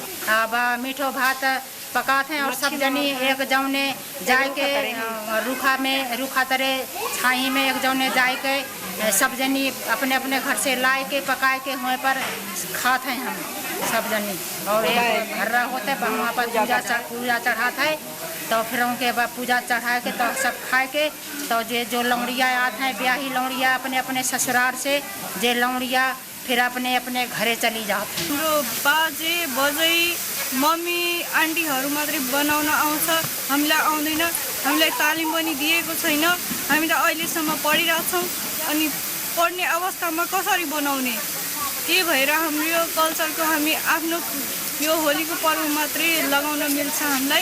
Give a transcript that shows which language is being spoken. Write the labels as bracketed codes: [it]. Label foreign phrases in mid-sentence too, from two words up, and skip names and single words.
[bho] अब मीठो भात पकाते हैं और सब जनी एक जौने जाए के रूखा तरे छाई में एक जौने जाए के सब जनी अपने अपने घर से लाए के पकाए के हुए पर खाते हैं हम सब जनी। और एक घर होते पर वहाँ पर पूजा चढ़ाता है, तो फिर उनके बाद पूजा चढ़ा के तो सब खाए के, तो जो लौड़िया आते हैं ब्याही लौड़िया अपने अपने ससुराल से, जे लौड़िया फिर अपने अपने घरे चली जाते हैं। [ne] हाम्रो बाजे बजै मम्मी आन्टीहरू मात्रै बनाउन आउँछ, हामीलाई आउँदैन, हामीलाई तालिम पनि दिएको छैन। हामी त अहिलेसम्म पढिरहेछौँ, अनि पढ्ने अवस्थामा कसरी बनाउने, के भएर हाम्रो यो कल्चरको हामी आफ्नो यो होलीको पर्व मात्रै लगाउन मिल्छ हामीलाई।